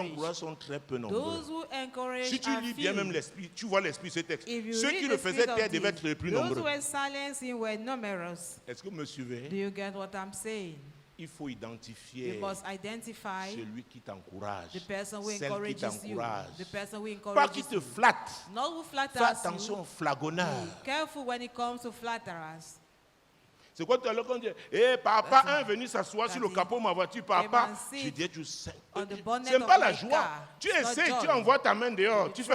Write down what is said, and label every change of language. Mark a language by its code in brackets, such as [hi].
[fr] s'encouragent sont très peu nombreux. [en] those who encourage [fr] Si tu [en] are [fr] lis bien [en] few. [fr] même l'esprit, tu vois l'esprit ce texte. [en] If you [fr] Ceux [en] read [fr] qui [en] the [fr] le [en] spirit [fr] faisaient [en] of [fr] taire [en] this, [fr] devaient être les plus [en] those [fr] nombreux. [en] who were silencing were numerous. [fr] Est-ce que vous me suivez? [en] Do you get what I'm saying? [fr] Il faut identifier [en] You must identify [fr] celui qui t'encourage, [en] the person who [fr] celle qui [en] encourages you, [fr] t'encourage. [en] the person who [fr] Pas qui [en] encourages [fr] te [en] you. [fr] flatte. [en] Not who [fr] Fais [en] flatters [fr] attention [en] you. [fr] aux flagonneurs. [en] Be careful when it comes to flatterers. [fr] C'est quoi tout à l'heure quand on dit, hé papa, un venu s'asseoir sur le [en] That's [fr] capot de ma voiture, papa. [en] Came and sit [fr] Je dis, tu sais. [en] on the bonnet [fr] C'est [en] of [fr] pas la [en] my [fr] joie. [en] car. [fr] Tu [en] It's not [fr] essaies, tu [en] joy. [fr] envoies ta main dehors, tu fais